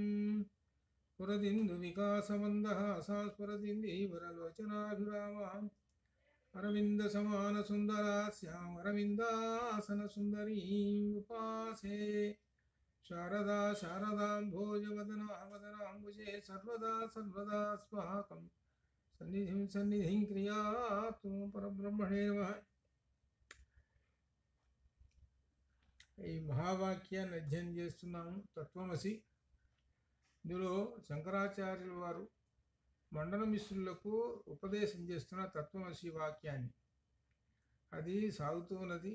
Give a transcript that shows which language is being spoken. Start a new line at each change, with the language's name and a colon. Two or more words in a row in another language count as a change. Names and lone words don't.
Sanskrit: पुरदिन्दुविकासमन्दहासां स्फुरदिन्दीवरलोचनाभिरामाम् अरविन्दसमानसुन्दरास्याम् अरविन्दासनसुन्दरीम् उपासे। शारदा शारदाम्भोजवदना वदनाम्बुजे सर्वदा सर्वदा स्वाहाकं सन्निधिं सन्निधिं क्रियातु परब्रह्मणे नमः।
Telugu: ఈ మహావాక్యాన్ని అధ్యయనం చేస్తున్నాము, తత్వమసి. ఇందులో శంకరాచార్యుల వారు మండన మిశ్రులకు ఉపదేశం చేస్తున్న తత్వమసి వాక్యాన్ని అది సాగుతూ ఉన్నది.